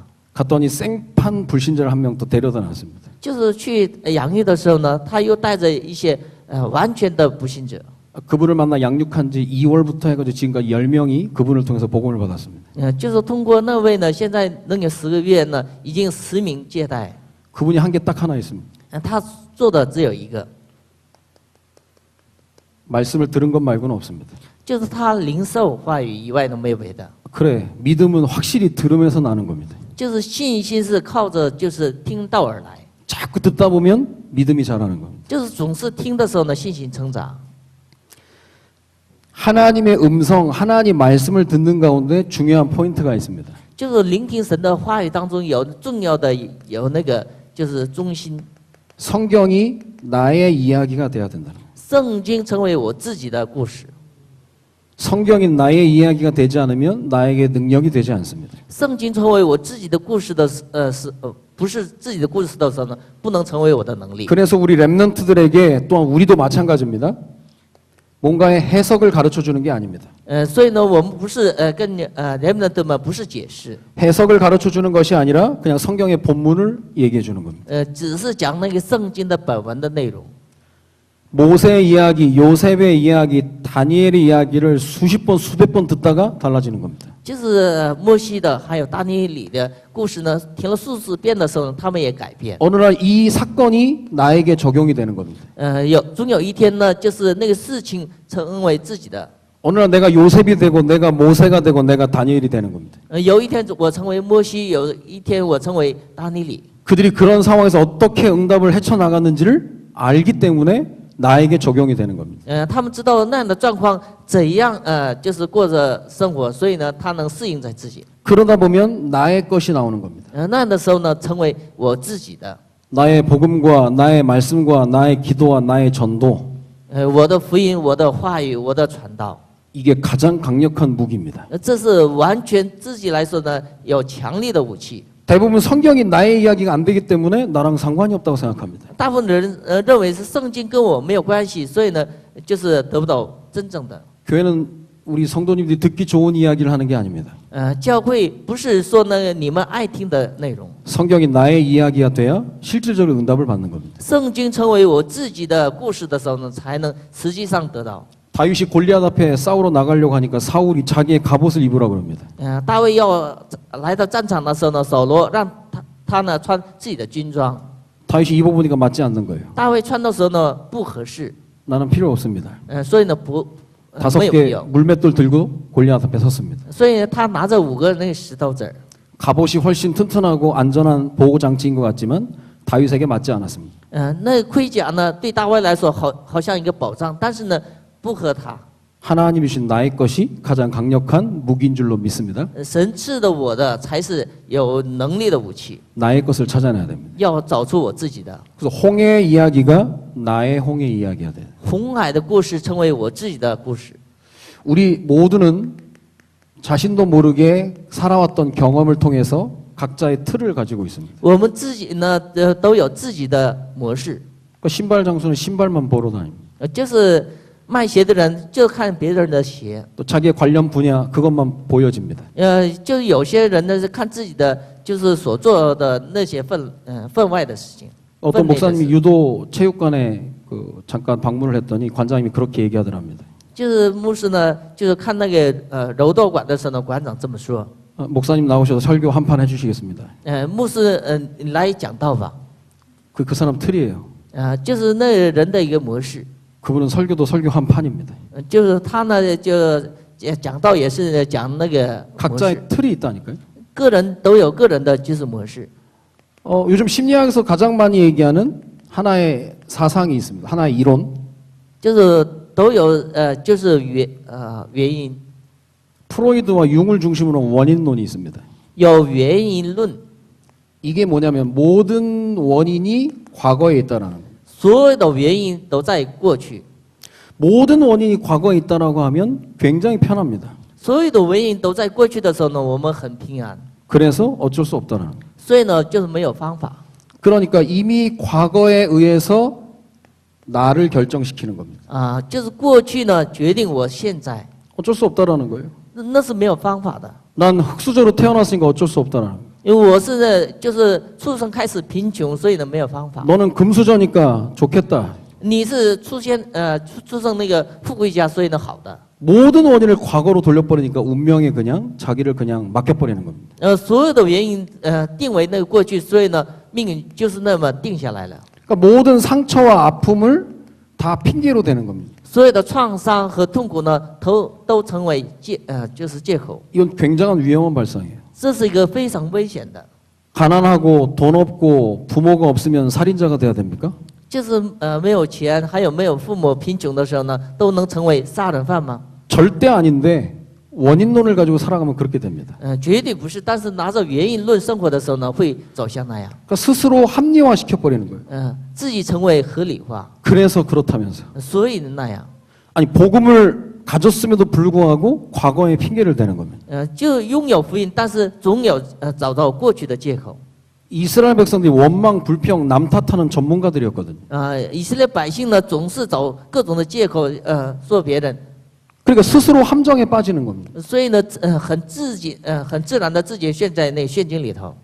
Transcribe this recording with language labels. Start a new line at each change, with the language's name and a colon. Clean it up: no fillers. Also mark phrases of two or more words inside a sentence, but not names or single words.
Korean: 갔더니 생판 불신자를 한 명 또 데려다 놨습니다.
Chinese: 就是去养育的时候呢，他又带着一些完全的不信者。
Korean: 그분을 만나 양육한 지 2월부터 해가지고 지금까지 10명이 그분을 통해서 복음을 받았습니다.
Chinese: 就是通过那位呢，现在能有10个月呢，已经10名接待。
Korean: 그분이 한 게 딱 하나 있습니다.
Chinese: 他做的只有一个，
Korean: 말씀을 들은 것 말고는 없습니다.
Chinese: 就是他领受话语以外呢没有别的。
Korean: 그래, 믿음은 확실히 들으면서 나는 겁니다.
Chinese: 就是信心是靠着就是听道而来，
Korean: 자꾸 듣다 보면 믿음이 자라는 겁니다.
Chinese: 就是总是听的时候呢，信心成长。
Korean: 하나님의 음성, 하나님 말씀을 듣는 가운데 중요한 포인트가 있습니다.
Chinese: 就是聆听神的话语当中有重要的有那个就是中心，
Korean: 성경이 나의 이야기가 돼야 된다.
Chinese: 圣经成为我自己的故事。
Korean: 성경이 나의 이야기가 되지 않으면 나에게 능력이 되지 않습니다.
Chinese: 圣经成为我自己的故事的不是自己的故事的时候呢，不能成为我的能力。
Korean: 그래서 우리 렘넌트들에게 또한 우리도 마찬가지입니다. 뭔가의 해석을 가르쳐 주는 게 아닙니다.
Chinese: 所以呢，我们不是跟人们的们不是解释，
Korean: 해석을 가르쳐 주는 것이 아니라 그냥 성경의 본문을 얘기해 주는 겁니다.
Chinese: 只是讲那个圣经的本文的内容。
Korean: 모세의 이야기, 요셉의 이야기, 다니엘의 이야기를 수십 번, 수백 번 듣다가 달라지는 겁니다.
Chinese: 就是摩西的还有大尼里的故事呢，听了数次遍的时候，他们也改变。
Korean: 어느 날 이 사건이 나에게 적용이 되는 겁니다.
Chinese: 总有一天呢，就是那个事情成为自己的。
Korean: 어느 날 내가 요셉이 되고 내가 모세가 되고 내가 다니엘이 되는 겁니다.
Chinese: 有一天我成为摩西，有一天我成为大尼里。
Korean: 그들이 그런 상황에서 어떻게 응답을 헤쳐나갔는지를 알기 때문에 나에게 적용이 되는 겁니다.
Chinese: 他们知道那样的状况怎样就是过着生活，所以呢，他能适应在自己。
Korean: 그러다 보면 나의 것이 나오는 겁니다.
Chinese: 那样的时候呢，成为我自己的。
Korean: 나의 복음과 나의 말씀과 나의 기도와 나의 전도
Chinese: 我的福音、我的话语、我的传道，
Korean: 이게 가장 강력한 무기입니다.
Chinese: 这是完全自己来说呢，有强力的武器。
Korean: 대부분 성경이 나의 이야기가 안 되기 때문에 나랑 상관이 없다고 생각합니다.
Chinese: 大部分人认为是圣经跟我没有关系，所以呢，就是得不到真正的。
Korean: 교회는 우리 성도님들이 듣기 좋은 이야기를 하는 게 아닙니다.
Chinese: 教会不是说呢你们爱听的内容，
Korean: 성경이 나의 이야기가 돼야 실질적으로 응답을 받는 겁니다.
Chinese: 圣经成为我自己的故事的时候呢，才能实际上得到。
Korean: 다윗이 골리앗 앞에 싸우러 나가려고 하니까 사울이 자기의 갑옷을 입으라고 합니다.
Chinese: 大卫要来到战场的时候呢，扫罗让他呢穿自己的军装，
Korean: 다윗이 입어보니까 맞지 않는 거예요.
Chinese: 大卫穿的时候呢不合适，
Korean: 나는 필요 없습니다.
Chinese: 所以呢
Korean: 다섯
Chinese: 没有必
Korean: 개
Chinese: 要，
Korean: 물맷돌 들고 골리앗 앞에 섰습니다.
Chinese: 所以他拿着5个那个石头子儿，
Korean: 갑옷이 훨씬 튼튼하고 안전한 보호 장치인 것 같지만 다윗에게 맞지 않았습니다.
Chinese: 那盔甲呢对大卫来说好像一个保障，但是呢不合他。
Korean: 하나님이 주신 나의 것이 가장 강력한 무기인 줄로 믿습니다.
Chinese: 神赐的我的才是有能力的武器，
Korean: 나의 것을 찾아내야 됩니다.
Chinese: 要找出我自己的。
Korean: 그래서 홍해의 이야기가 나의 홍해 이야기가 돼요.
Chinese: 红海的故事成为我自己的故事。
Korean: 우리 모두는 자신도 모르게 살아왔던 경험을 통해서 각자의 틀을 가지고 있습니다.
Chinese: 我们自己呢都有自己的模式，
Korean: 그러니까 신발 장수는 신발만 보러 다닙니다.
Chinese: 就是卖鞋的人就看别人的鞋，
Korean: 또 자기의 관련 분야 그것만 보여집니다.
Chinese: 就是有些人呢是看自己的就是所做的那些分外的事情。
Korean: 어떤
Chinese: 分内的事
Korean: 목사님이 유도 체육관에 그 잠깐 방문을 했더니 관장님이 그렇게 얘기하더랍니다.
Chinese: 就是牧师呢，就是看那个柔道馆的时候呢，馆长这么说，
Korean: 목사님 나오셔서 설교 한 판 해주시겠습니다.
Chinese: 牧师你来讲道吧，
Korean: 그 사람 틀이에요.
Chinese: 就是那人的一个模式，
Korean: 그분은 설교도 설교 한 판입니다.
Chinese: 就是他呢就讲道也是讲那个模式，
Korean: 각자의 틀이 있다니까요.
Chinese: 个人都有个人的就是模式。
Korean: 요즘 심리학에서 가장 많이 얘기하는 하나의 사상이 있습니다. 하나의 이론.
Chinese: 就是都有就是原因，
Korean: 프로이드와 융을 중심으로 원인론이 있습니다.
Chinese: 有原因论，
Korean: 이게 뭐냐면 모든 원인이 과거에 있다라는 거예요.
Chinese: 所有的原因都在过去，
Korean: 모든 원인이 과거에 있다라고 하면 굉장히 편합니다.
Chinese: 所有的原因都在过去的时候呢，我们很平安，
Korean: 그래서 어쩔 수 없다라는 거예요.
Chinese: 所以呢就是没有方法。
Korean: 그러니까 이미 과거에 의해서 나를 결정시키는 겁니다.
Chinese: 就是过去呢决定我现在，
Korean: 어쩔 수 없다라는 거예요.
Chinese: 那是没有方法的。
Korean: 난 흙수저로 태어났으니까 어쩔 수 없다라는 거예요.
Chinese: 因为我是呢，就是出生开始贫穷，所以呢没有方法。
Korean: 너는 금수저니까 좋겠다.
Chinese: 你是出生那个富贵家，所以呢好的。
Korean: 모든 원인을 과거로 돌려버리니까 운명에 그냥 자기를 그냥 맡겨버리는 겁니다.
Chinese: 所有的原因定为那个过去，所以呢命运就是那么定下来了。
Korean: 그러니까 모든 상처와 아픔을 다 핑계로 대는 겁니다.
Chinese: 所有的创伤和痛苦呢，都成为就是借口。
Korean: 이건 굉장한 위험한 발상이에요.
Chinese: 这是一个非常危险的。
Korean: 가난하고 돈 없고 부모가 없으면 살인자가 돼야 됩니까?
Chinese: 就是没有钱，还有没有父母贫穷的时候呢，都能成为杀人犯吗？
Korean: 절대 아닌데 원인론을 가지고 살아가면 그렇게 됩니다.
Chinese: 绝对不是。但是拿着原因论生活的时候呢，会走向那样。
Korean: 그러니까 스스로 합리화시켜버리는 거예요.
Chinese: 自己成为合理化，
Korean: 그래서 그렇다면서.
Chinese: 所以那样。
Korean: 아니 복음을 가졌음에도 불구하고 과거에 핑계를 대는 겁니다.
Chinese: 就拥有福音，但是总有找到过去的借口。
Korean: 이스라엘 백성들이 원망, 불평, 남 탓하는 전문가들이었거든요.
Chinese: 以色列百姓呢，总是找各种的借口说别人，
Korean: 그러니까 스스로 함정에 빠지는 겁니다.
Chinese: 所以呢，很自然的自己陷在那陷阱里头，